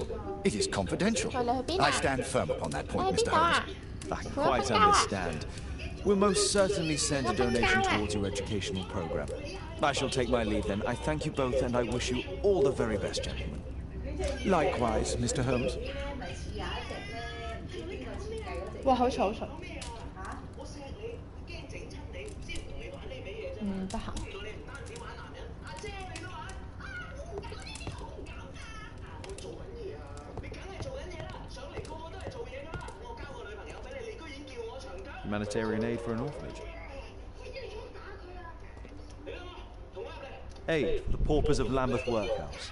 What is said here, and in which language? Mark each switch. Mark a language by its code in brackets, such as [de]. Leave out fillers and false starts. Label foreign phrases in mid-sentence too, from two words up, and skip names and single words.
[en] It is confidential. I stand firm upon that point, Mr. Holmes. I quite understand. We'll most certainly send a donation towards your educational program. I shall take my leave then. I thank you both and I wish you all the very best, gentlemen. Likewise, Mr. Holmes. [yue] 哇，好嘈好嘈。得閒。 [en] Humanitarian aid for an orphanage. Aid for the paupers of Lambeth Workhouse.